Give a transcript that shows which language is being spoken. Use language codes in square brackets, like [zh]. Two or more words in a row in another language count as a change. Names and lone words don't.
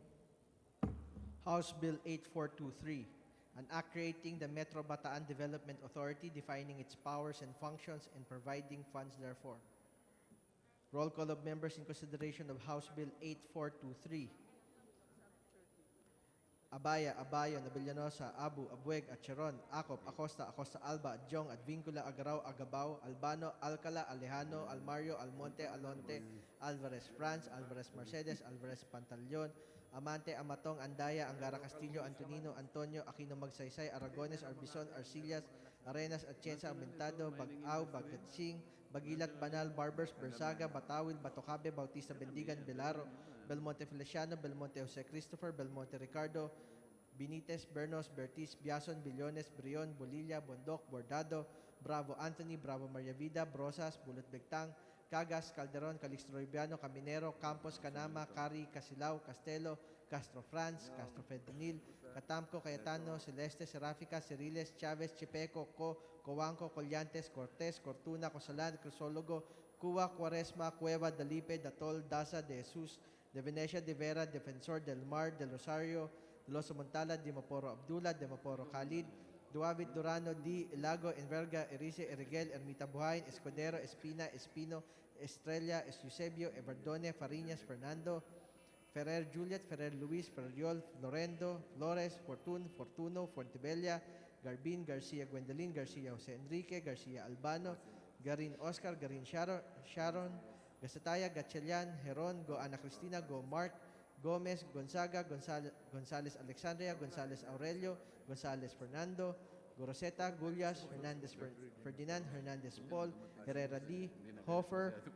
[en] House Bill 8423, an act creating the Metro Bataan Development Authority, defining its powers and functions and providing funds therefor. Roll call of members in consideration of House Bill 8423. Abaya, Abayo, Nabellanosa, Abu, Abueg, Acheron, Acop, Acosta, Acosta Alba, Adjong, Advincula, Agaraw, Agabao, Albano, Alcala, Alejano, Almario, Almonte, Alonte, Alvarez France, Alvarez Mercedes, Alvarez Pantaleon, Amante, Amatong, Andaya, Angara Castillo, Antonino, Antonio, Aquino Magsaysay, Aragones, Arbison, Arcillas, Arenas, Atienza, Aumentado, Bag-aw, Bagatsing, Bagilat, Banal, Barbers, Bersaga, Batawil, Batocabe, Bautista, Bendigan, Belaro, Belmonte Feliciano, Belmonte Jose Christopher, Belmonte Ricardo, Benitez, Bernos, Bertiz, Biason, Billones, Brion, Bolilla, Bondoc, Bordado, Bravo Anthony, Bravo Maria Vida, Brosas, Bulot Begtang, Cagas, Calderon, Calixto Rubiano, Caminero, Campos, Canama, Cari, Casilao, Castelo, Castro France, Castro Fentanil, Catamco, Cayetano, Celeste, Serafica, Ceriles, Chavez, Chipeco, Coanco, Collantes, Cortez, Cortuna, Cosalan, Crisologo, Cuba, Cuaresma, Cueva, Dalipe, Datol, Daza, De Jesus, De Venecia, De Vera, Defensor, Del Mar, Del Rosario, Loso Montala, Dimaporo Abdullah, Dimaporo Khalid, Duavit Durano, Di, Ilago, Enverga, Erice, Erigel, Ermita Buhayin, Escudero, Espina, Espino, Estrella, Eusebio, Everdone, Fariñas, Fernando, Ferrer Juliet, Ferrer Luis, Ferriol, Lorendo, Flores, Fortuno, Fuentebella, Garbin, Garcia Gwendolyn, Garcia Jose Enrique, Garcia Albano, Garin Oscar, Garin Sharon, Gasataya, Gatchelian, Heron, Go Ana Cristina, Go Mark, Gomez, Gonzaga, Gonzales Alexandria, Gonzales Aurelio, Gonzales Fernando, Goroseta, Gullas, Hernandez Ferdinand, Hernandez Paul, Herrera D, Hofer,